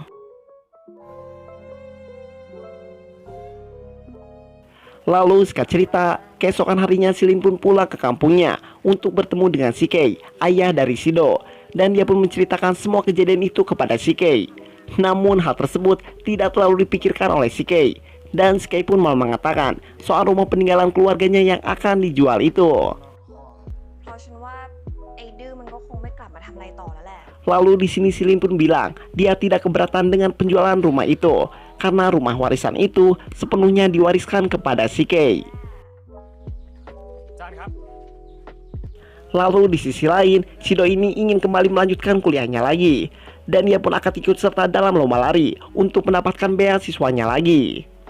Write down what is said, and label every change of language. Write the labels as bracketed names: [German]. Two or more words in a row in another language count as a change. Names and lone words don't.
[Indonesian] Lalu singkat cerita, keesokan harinya Silin pun pulang ke kampungnya untuk bertemu dengan si Kei, ayah dari Sido. Dan dia pun menceritakan semua kejadian itu kepada si Kei. Namun hal tersebut tidak terlalu dipikirkan oleh si Kei. Dan Sky pun malah mengatakan soal rumah peninggalan keluarganya yang akan dijual itu. [Thai] เพราะฉันว่าไอ้ดื้อมันก็คงไม่กลับมาทำอะไรต่อแล้วแหละ [Indonesian] Lalu di sini Silin pun bilang dia tidak keberatan dengan penjualan rumah itu karena rumah warisan itu sepenuhnya diwariskan kepada si Kay. Lalu di sisi lain, Shido ini ingin kembali melanjutkan kuliahnya lagi, dan dia pun akan ikut serta dalam lomba lari untuk mendapatkan beasiswanya lagi.